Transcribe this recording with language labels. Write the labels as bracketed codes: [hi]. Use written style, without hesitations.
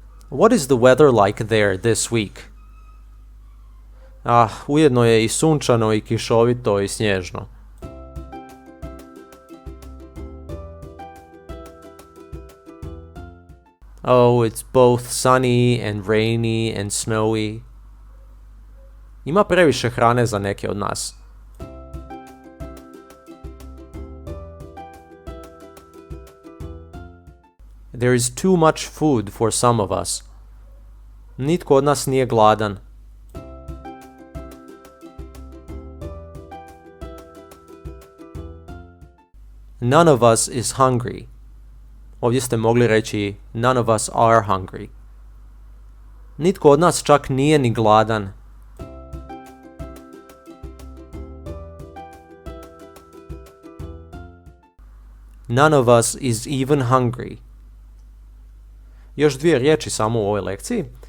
[en] What is the weather like there this week? [hr] Ujedno je i sunčano i kišovito i snježno. [en] Oh, it's both sunny and rainy and snowy. [hr] Ima previše hrane za neke od nas. [en] There is too much food for some of us. [hr] Nitko od nas nije gladan. [en] None of us is hungry. [hr] Ovdje ste mogli reći [en] none of us are hungry. [hr] Nitko od nas čak nije ni gladan. [en] None of us is even hungry. [hr] Još 2 riječi samo u ovoj lekciji.